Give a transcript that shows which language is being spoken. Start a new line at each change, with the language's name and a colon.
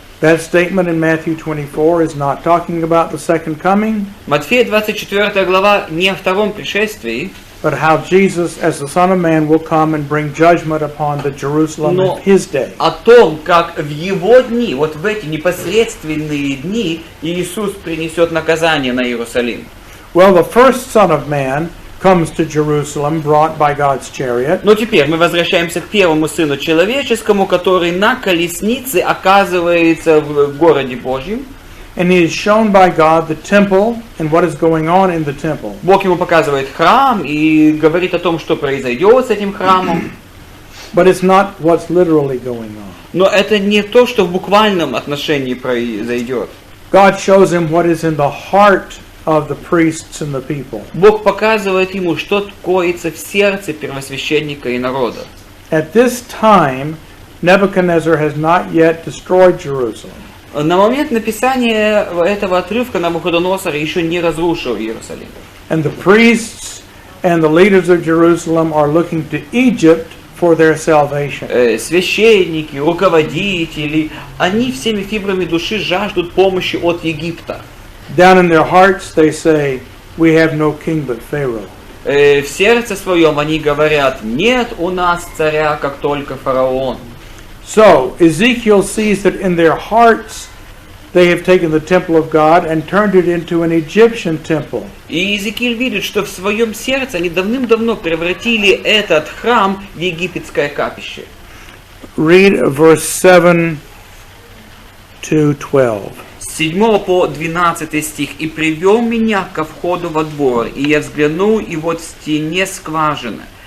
English: That statement in Matthew 24 is not talking about the second coming,
Russian: Матфея 24 глава не о втором пришествии,
English: but how Jesus, as the Son of Man, will come and bring judgment upon the Jerusalem
Russian: но
English: of his day.
Russian: о том, как в Его дни, вот в эти непосредственные дни, Иисус принесет наказание на Иерусалим.
English: Well, the first Son of Man comes to Jerusalem, brought by God's chariot.
Russian: Но теперь мы возвращаемся к первому Сыну Человеческому, который на колеснице оказывается в городе Божьем.
English: And he is shown by God the temple and what is going on in the temple.
Russian: Бог ему показывает храм и говорит о том, что произойдет с этим храмом.
English: But it's not what's literally going on.
Russian: Но это не то, что в буквальном отношении произойдет.
English: God shows him what is in the heart of the priests and the people.
Russian: Бог показывает ему, что коится в сердце первосвященника и народа.
English: At this time, Nebuchadnezzar has not yet destroyed Jerusalem.
Russian: На момент написания этого отрывка Навуходоносор еще не разрушил Иерусалим.
English: And the priests and the leaders of Jerusalem are looking to Egypt for their salvation.
Russian: Священники, руководители, они всеми фибрами души жаждут помощи от Египта.
English: Down in their hearts they say, we have no king but Pharaoh.
Russian: В сердце своем они говорят, нет у нас царя, как только фараон.
English: So, Ezekiel sees that in their hearts they have taken the temple of God and turned it into an Egyptian temple.
Russian: И Иезекииль видит, что в своем сердце они давным-давно превратили этот храм в египетское капище.
English: Read verse 7 to 12.
Russian: С 7 по 12 стих. «И привел меня ко входу во двор, и я взглянул, и вот в стене скважина.